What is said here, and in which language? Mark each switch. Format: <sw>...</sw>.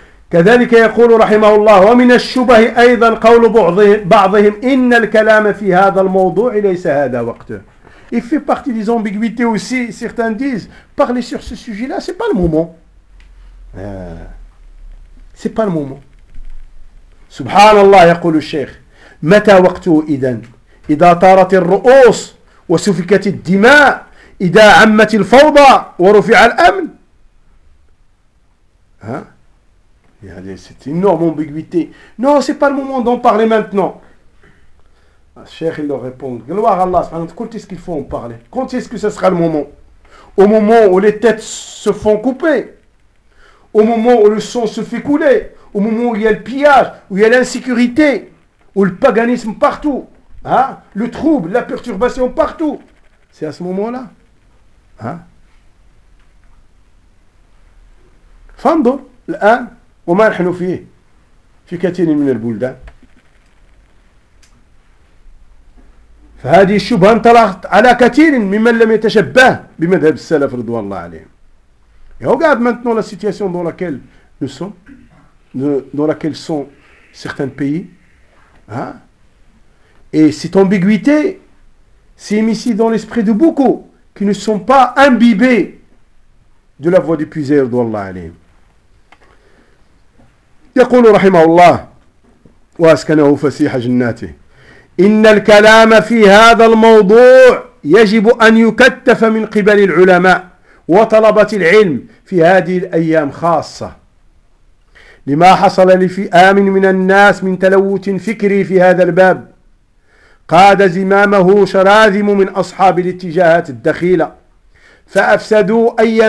<ar>كذلك يقول رحمه الله ومن الشبه أيضا قول بعضهم إن الكلام في هذا الموضوع ليس هذا وقته.</ar> <fr>Il fait partie des ambiguïtés aussi. Certains disent parler sur ce sujet-là, c'est pas le moment. C'est pas le moment.</fr> <ar>سبحان الله يقول الشيخ متى وقته إذن إذا طارت الرؤوس وسفكت الدماء إذا عمت الفوضى ورفع الأمن.</ar> <fr>C'est une énorme ambiguïté. Non, ce n'est pas le moment d'en parler maintenant. Le cheikh, il leur répond, gloire à Allah, quand est-ce qu'il faut en parler? Quand est-ce que ce sera le moment? Au moment où les têtes se font couper? Au moment où le sang se fait couler? Au moment où il y a le pillage? Où il y a l'insécurité? Où le paganisme partout? Hein? Le trouble, la perturbation partout? C'est à ce moment-là. Hein? Fando, l'un.</fr> <ar>وما نحن فيه في كثير من البلدان فهذه الشبهة انطلقت على كثير ممن لم يتشبه بمذهب السلف رضوان الله عليهم</ar> <fr>et regarde maintenant la situation dans laquelle nous sommes dans laquelle sont certains pays hein? et cette ambiguïté s'est mise ici dans l'esprit de beaucoup qui ne sont pas imbibés de la voix du puiser رضوان الله عليهم.</fr> <ar>يقول رحمه الله واسكنه فسيح جناته إن الكلام في هذا الموضوع يجب أن يكتف من قبل العلماء وطلبة العلم في هذه الأيام خاصة لما حصل لفئام من الناس من تلوث فكري في هذا الباب قاد زمامه شراذم من أصحاب الاتجاهات الدخيلة فأفسدوا</ar>